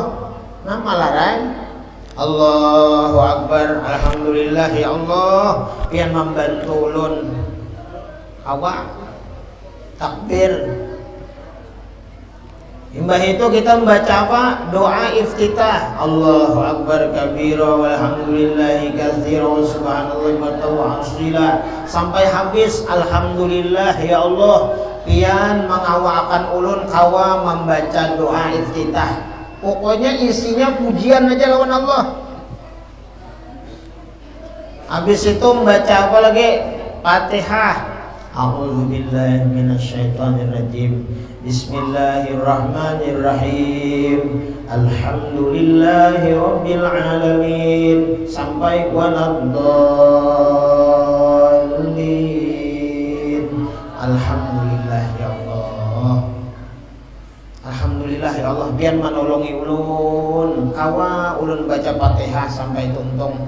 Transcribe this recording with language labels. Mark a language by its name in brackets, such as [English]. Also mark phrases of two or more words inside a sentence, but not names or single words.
[Banjar] Nah malaran [Arabic] الله أكبر الحمد لله يا الله [Banjar] pian membantu ulun kawa takbir. Imbah itu kita membaca apa? Doa iftitah. [Arabic] الله أكبر كبيرا والحمد لله كثيرا وسبحان الله وتعالى [Banjar] sampai habis [Arabic] الحمد لله يا الله [Banjar] pian mengawakan ulun kawa membaca doa iftitah. Pokoknya isinya pujian aja lawan Allah. Habis itu membaca apa lagi? Fatihah. [Arabic] أعوذ بالله من الشيطان الرجيم. بسم الله الرحمن الرحيم. الحمد لله رب العالمين sampai ولا الضالين. الحمد لله يا الله. الحمد لله يا الله [Banjar] biar menolongi ulun kawa ulun baca Fatihah sampai tuntung.